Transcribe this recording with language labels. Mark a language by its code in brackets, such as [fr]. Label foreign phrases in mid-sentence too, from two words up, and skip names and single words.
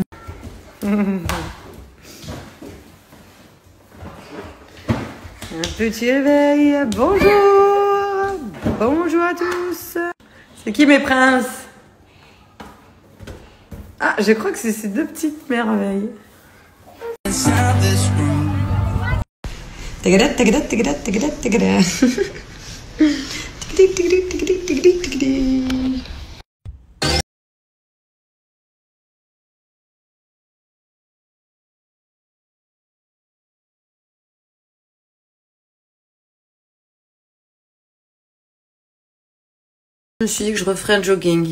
[fr] Un petit réveil. Bonjour. Bonjour à tous. C'est qui mes princes? Ah, je crois que c'est ces deux petites merveilles. Tagada, tagada, tagada, tagada, tagada. Tigidi, tigidi, tigidi, tigidi, tigidi. Je me suis dit que je referais un jogging.